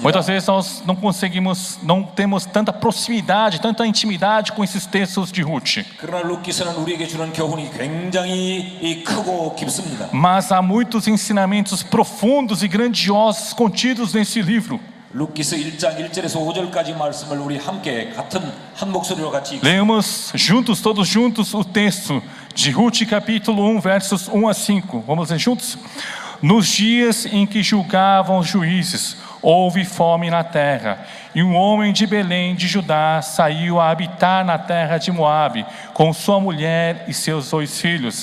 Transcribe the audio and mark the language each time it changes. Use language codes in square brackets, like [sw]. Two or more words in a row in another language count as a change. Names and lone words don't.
[pt] Muitas vezes nós não temos tanta proximidade, tanta intimidade com esses textos de Ruth. [ko] 그러나 룻기서는 우리에게 주는 교훈이 굉장히 크고 깊습니다. [pt] Mas há muitos ensinamentos profundos e grandiosos contidos nesse livro. [ko] 룻기서 1장 1절에서 5절까지 말씀을 우리 함께 같은 한 목소리로 같이 읽습니다. [pt] Leamos juntos, todos juntos, o texto de Ruth, capítulo 1, versos 1 a 5. Vamos ler juntos? Nos dias em que julgavam os juízes, houve fome na terra, e um homem de Belém de Judá saiu a habitar na terra de Moabe, com sua mulher e seus 2 filhos.